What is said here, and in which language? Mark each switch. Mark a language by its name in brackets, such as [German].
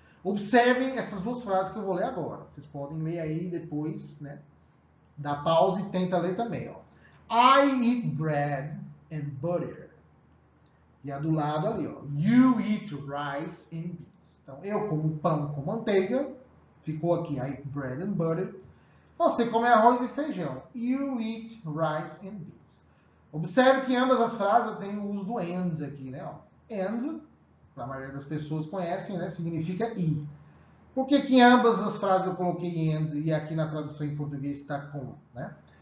[Portuguese] Observem essas duas frases que eu vou ler agora. Vocês podem ler aí depois, né? Dá pausa e tenta ler também. Ó. [English] I eat bread and butter. [Portuguese] E a do lado ali, ó. [English] You eat rice and beans. [Portuguese] Então, eu como pão com manteiga. Ficou aqui, [English] I eat bread and butter. [Portuguese] Você come arroz e feijão. [English] You eat rice and beans. [Portuguese] Observe que em ambas as frases eu tenho o uso do and aqui, né? Ó. And, para a maioria das pessoas conhecem, né? Significa e. Por que em ambas as frases eu coloquei and e aqui na tradução em português está com, né?